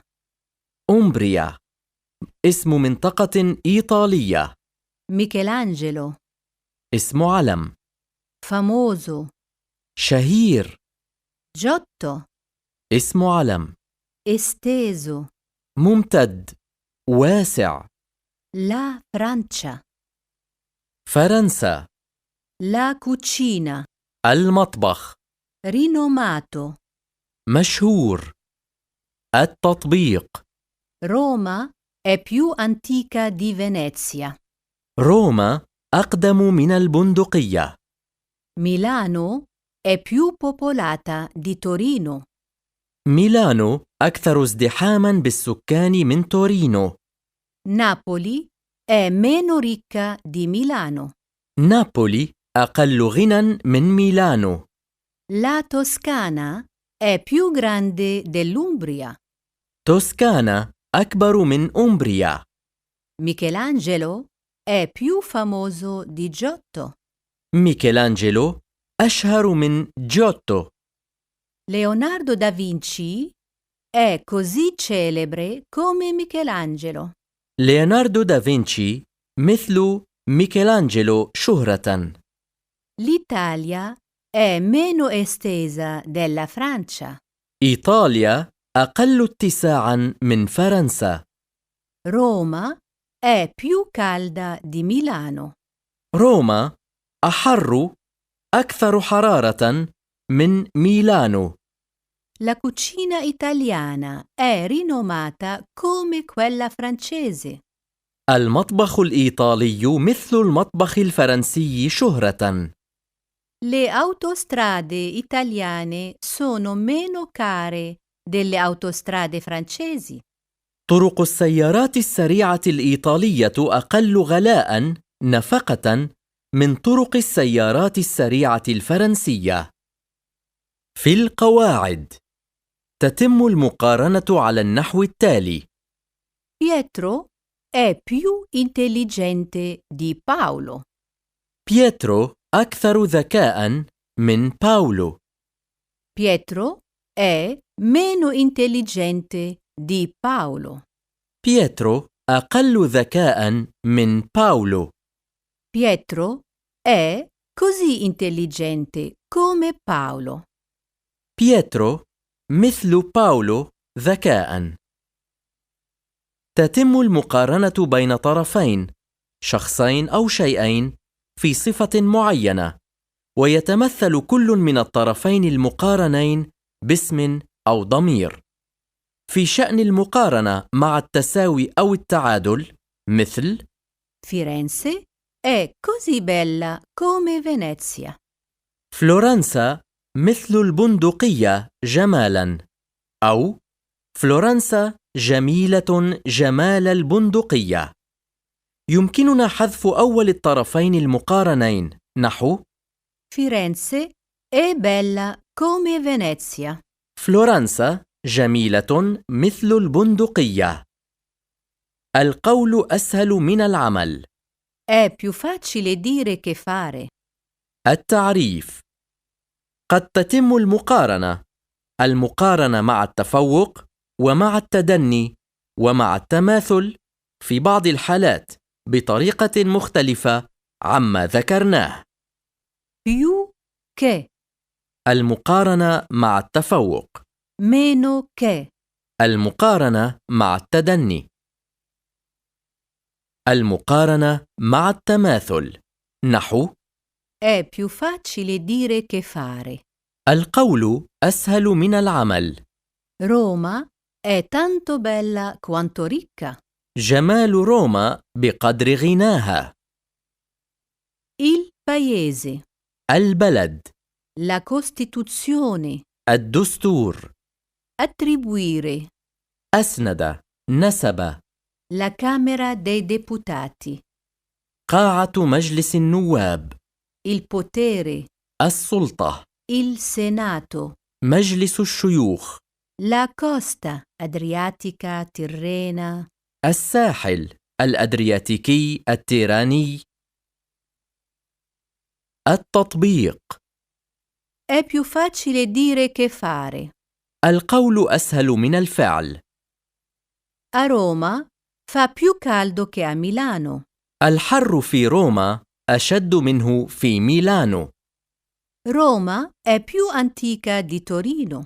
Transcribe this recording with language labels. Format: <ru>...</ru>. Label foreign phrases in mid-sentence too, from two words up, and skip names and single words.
<ar>أمبريا اسم منطقة إيطالية. Michelangelo. اسم علم.</ar> <it>Famoso.</it> <ar>شهير. Giotto. اسم علم.</ar> <it>Esteso.</it> <ar>ممتد، واسع.</ar> <it>La Francia.</it> <ar>فرنسا.</ar> <it>La cucina.</it> <ar>المطبخ.</ar> <it>Rinomato.</it> <ar>مشهور. التطبيق:</ar> <it>Roma è più antica di Venezia.</it> <ar>روما أقدم من البندقية.</ar> <it>Milano è più popolata di Torino.</it> <ar>ميلانو أكثر ازدحاما بالسكان من تورينو.</ar> <it>Napoli è meno ricca di Milano.</it> <ar>نابولي أقل غنى من ميلانو.</ar> <it>La Toscana è più grande dell'Umbria.</it> <ar>توسكانا أكبر من أمبريا.</ar> <it>Michelangelo è più famoso di Giotto.</it> <ar>ميكелانجيلو أشهر من جوتو.</ar> <it>Leonardo da Vinci è così celebre come Michelangelo.</it> <ar>ليوناردو دافنشي مثل ميكелانجيلو شهرة.</ar> <it>L'Italia è meno estesa della Francia.</it> <ar>إيطاليا أقل اتساعا من فرنسا.</ar> <it>Roma è più calda di Milano.</it> <ar>روما أحر، أكثر حرارة من ميلانو.</ar> <it>La cucina italiana è rinomata come quella francese.</it> <ar>المطبخ الإيطالي مثل المطبخ الفرنسي شهرة.</ar> <it>Le autostrade italiane sono meno care delle autostrade francesi.</it> <ar>طرق السيارات السريعة الإيطالية أقل غلاء نفقة من طرق السيارات السريعة الفرنسية. في القواعد تتم المقارنة على النحو التالي:</ar> <it>Pietro è più intelligente di Paolo.</it> <ar>بيترو أكثر ذكاء من باولو.</ar> <it>Pietro è meno intelligente di Paolo.</it> <ar>بيترو أقل ذكاء من باولو.</ar> <it>Pietro è così intelligente come Paolo.</it> <ar>بيترو مثل باولو ذكاء. تتم المقارنة بين طرفين، شخصين أو شيئين، في صفة معينة، ويتمثل كل من الطرفين المقارنين باسم أو ضمير. في شأن المقارنة مع التساوي أو التعادل، مثل:</ar> <it>Firenze è così bella come Venezia.</it> <ar>فلورنسا مثل البندقية جمالا، أو فلورنسا جميلة جمال البندقية. يمكننا حذف أول الطرفين المقارنين، نحو:</ar> <it>Firenze è bella come Venezia.</it> <ar>فلورنسا جميلة مثل البندقية. القول أسهل من العمل.</ar> <it>È più facile dire che fare.</it> <ar>التعريف: قد تتم المقارنة مع التفوق ومع التدني ومع التماثل في بعض الحالات بطريقة مختلفة عما ذكرناه.</ar> <it>Più che.</it> <ar>المقارنة مع التفوق.</ar> <it>meno che,</it> <ar>المقارنة مع التدني. المقارنة مع التماثل. نحو:</ar> <it>è più facile dire che fare.</it> <ar>القول أسهل من العمل.</ar> <it>Roma è tanto bella quanto ricca.</it> <ar>جمال روما بقدر غناها.</ar> <it>Il paese,</it> <ar>البلد.</ar> <it>la Costituzione,</it> <ar>الدستور.</ar> <it>attribuire,</it> <ar>أسند، نسب.</ar> <it>la Camera dei Deputati,</it> <ar>قاعة مجلس النواب.</ar> <it>il potere,</it> <ar>السلطة.</ar> <it>il Senato,</it> <ar>مجلس الشيوخ.</ar> <it>la costa adriatica tirrena,</it> <ar>الساحل الأدرياتيكي التيراني. التطبيق.</ar> <it>è più facile dire che fare.</it> <ar>القول أسهل من الفعل.</ar> <it>A Roma fa più caldo che a Milano.</it> <ar>الحر في روما أشد منه في ميلانو.</ar> <it>Roma è più antica di Torino.</it>